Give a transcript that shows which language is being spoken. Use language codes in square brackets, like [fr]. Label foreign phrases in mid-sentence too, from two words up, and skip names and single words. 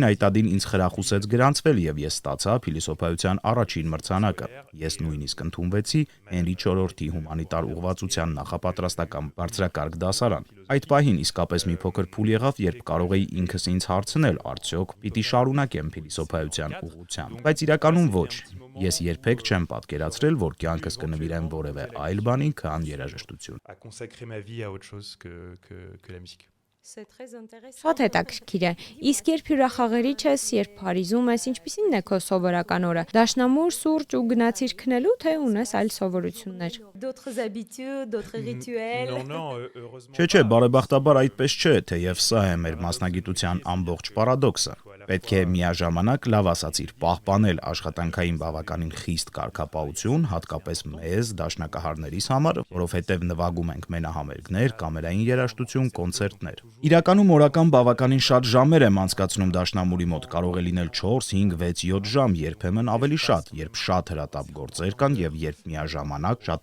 [hy] Այտադին ինձ խրախուսեց գրանցվել եւ ես ստացա փիլիսոփայության առաջին մրցանակը։ Ես նույնիսկ ընդունվեցի Հենրի IV-ի հումանիտար ուղղվածության նախապատրաստական բարձրակարգ դասարան։ Այդ պահին իսկապես մի փոքր փուլ եղավ, երբ կարող էի ինքս ինձ հարցնել, արդյոք պիտի շարունակեմ փիլիսոփայության ուղղությամբ, բայց իրականում ոչ։ Ես երբեք չեմ պատկերացրել, որ կյանքս կնվիրեմ որևէ այլ բանի, քան երաժշտություն։ [fr] À consacrer ma vie à autre chose que la musique. C'est très intéressant. [hy] Շատ հետաքրքիր է։ Իսկ երբ հյուրախաղերի չես, երբ Փարիզում ես, ինչպիսին է քո սովորական օրը։ Դաշնամուր, սուրճ ու գնացիր քնելու, թե ունես այլ սովորություններ։ [fr] D'autres habitudes, d'autres rituels. Non, heureusement. [hy] Չէ, բարեբախտաբար այդպես չէ, թեև սա է մեր մասնագիտության ամբողջ պարադոքսը։ Պետք է միաժամանակ լավ ասացիր պահպանել աշխատանքային բավականին խիստ կարգապահություն, հատկապես մեզ դաշնակահարներիս համար, որովհետև նվագում ենք մենահամերգներ, կամերային երաժշտություն, կոնցերտներ։ Իրականում օրական բավականին շատ ժամեր եմ անցկացնում դաշնամուրի մոտ, կարող է լինել 4, 5, 6, 7 ժամ, երբեմն ավելի շատ, երբ շատ հրատապ գործեր կան եւ երբ միաժամանակ շատ